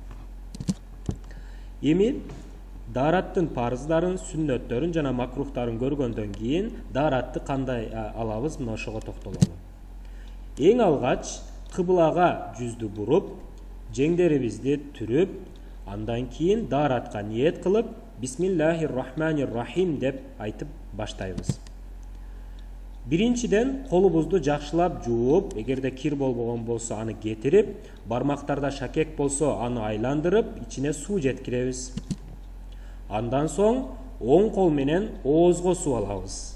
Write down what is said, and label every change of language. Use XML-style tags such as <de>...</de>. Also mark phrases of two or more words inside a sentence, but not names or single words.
<ky>Эми daarаттын парыздарын, сүннөттөрүн жана макрухтарын көргөндөн кийин daarатты кандай алабыз, мына ошого токтололу. Эң алгач кыблага жүздү буруп, жеңдерибизди түрүп, андан кийин daarатка ниет кылып,</ky> <ar>بسم الله الرحمن الرحيم</ar> <ky>деп айтып баштайбыз. Биринчиден колубузду жакшылап жууп, эгерде кир болбогон болсо аны кетирип, бармактарда шакек болсо аны айландырып, ичине суу жеткиребиз. Андан соң оң кол менен оозго суу алабыз.</ky>